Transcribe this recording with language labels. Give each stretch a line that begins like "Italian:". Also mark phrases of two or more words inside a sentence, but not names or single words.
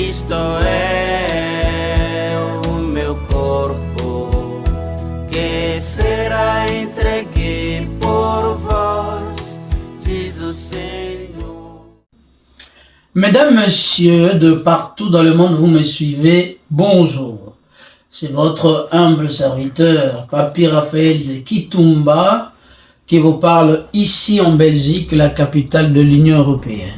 Portuguese: é o meu corpo que será entregue por vós, diz o Senhor.
French: Mesdames, Messieurs, de partout dans le monde, vous me suivez, bonjour. C'est votre humble serviteur, Papi Raphaël de Kitumba, qui vous parle ici en Belgique, la capitale de l'Union européenne.